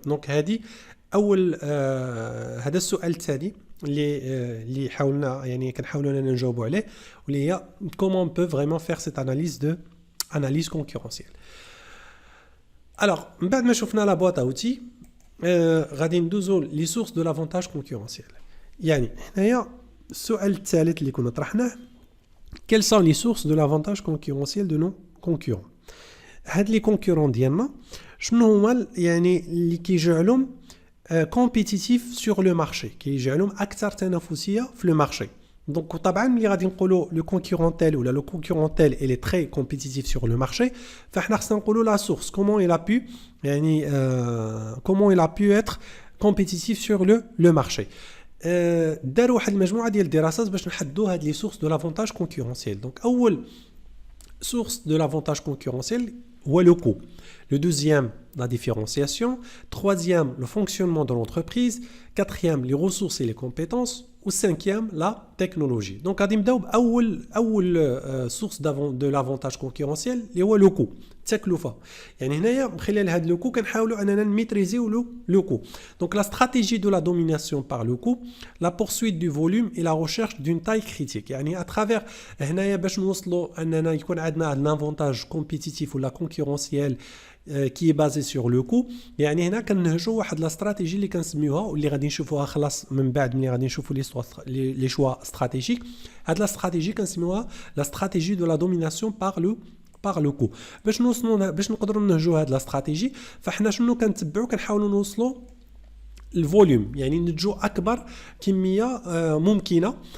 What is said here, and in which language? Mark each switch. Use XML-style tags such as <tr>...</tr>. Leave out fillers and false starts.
<ar>دونك هذه اول هذا السؤال الثاني اللي حاولنا يعني كنحاولوا اننا نجاوبوا عليه، واللي هي كومون بو فريمون فير سيت اناليز دو اناليز كونكورونسيال. الوغ من بعد ما شفنا لا بواط اوتي غادي ندوزو لي سورس دو لافونتاج كونكورونسيال. يعني هنايا السؤال الثالث اللي كنا طرحناه،</ar> <fr>quels sont les sources de l'avantage concurrentiel de nos concurrents.</fr> <ar>هاد لي كونكورون ديالنا شنو هما يعني اللي كيجعلهم كومبيتيتيف سور لو مارشي، كيجعلهم اكثر تنافسيه في لو مارشي. دونك طبعا ملي غادي نقولوا لو كونكورونتيل ولا لو كونكورونتيل الي تري كومبيتيتيف سور لو مارشي، فاحنا خصنا نقولوا لا سورس كومون</ar> <fr>il a pu</fr> <ar>يعني كومون</ar> <fr>il a pu être compétitif sur le marché.</fr> <ar>داروا واحد المجموعه ديال الدراسات باش نحددوا هاد لي سورس دو لافونتاج كونكورونسيال. دونك اول</ar> <fr>source de l'avantage concurrentiel ou le coût. Le deuxième, la différenciation. Troisième, le fonctionnement de l'entreprise. Quatrième, les ressources et les compétences. Ou cinquième, la technologie. Donc,</fr> <ar>غادي نبداو بأول</ar> <fr>source de l'avantage concurrentiel</fr> <ar>اللي هو</ar> <fr>le coût.</fr> <ar>التكلفة. يعني هنايا من خلال هذا</ar> <fr>le coût</fr> <ar>كنحاولوا أننا نميتريزيو le coût.</ar> <fr>Donc, la stratégie de la domination par le coût, la poursuite du volume et la recherche d'une taille critique.</fr> <ar>يعني</ar> <fr>à travers</fr> <ar>هنايا باش نوصلوا أننا يكون عندنا</ar> <fr>un avantage compétitif ou la concurrentiel qui est basé sur le coût.</fr> <ar>يعني هنا كنهجوا واحد لا استراتيجي اللي كنسميوها واللي غادي نشوفوها خلاص من بعد ملي غادي نشوفوا لي شوا استراتيجيك. هاد لا استراتيجي كنسميوها لا استراتيجي دو لا دوميناسيون بار لو كو. باش نوصلوا باش نقدروا نهجوا هاد لا استراتيجي، فاحنا شنو كنتبعوا؟ كنحاولوا نوصلوا الفوليوم، يعني نتجو اكبر كميه ممكنه.</ar>